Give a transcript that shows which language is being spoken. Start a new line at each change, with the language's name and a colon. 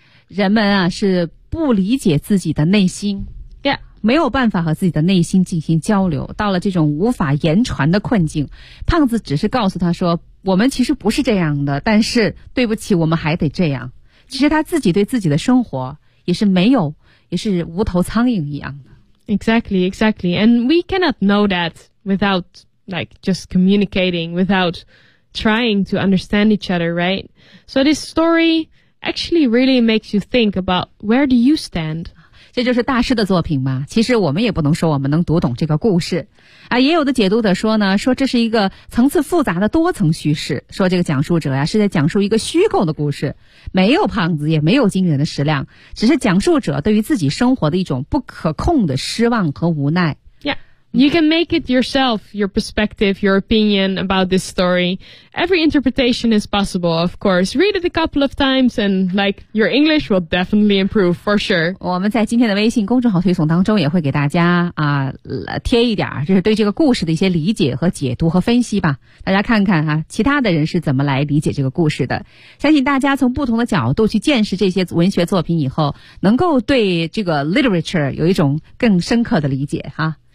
Chinese: 人们啊是不理解自己的内心。
English: Yeah.
Chinese: 没有办法和自己的内心进行交流，到了这种无法言传的困境。胖子只是告诉他说，我们其实不是这样的，但是对不起，我们还得这样。其实他自己对自己的生活也是没有，也是无头苍蝇一样的。
English: Exactly, exactly. And we cannot know that without, like, just communicating, without trying to understand each other, right? So this story actually really makes you think about where do you stand?
Chinese: 这就是大师的作品嘛，其实我们也不能说我们能读懂这个故事。啊，也有的解读者说呢，说这是一个层次复杂的多层叙事，说这个讲述者呀，是在讲述一个虚构的故事，没有胖子，也没有惊人的食量，只是讲述者对于自己生活的一种不可控的失望和无奈。
English: Yeah, you can make it yourself, your perspective, your opinion about this story. Every interpretation is possible, of course. Read it a couple of times and like your English will definitely improve for sure.
Chinese: 我们在今天的微信公众号推送当中也会给大家啊、贴一点就是对这个故事的一些理解和解读和分析吧。大家看看啊，其他的人是怎么来理解这个故事的。相信大家从不同的角度去见识这些文学作品以后，能够对这个 literature 有一种更深刻的理解啊。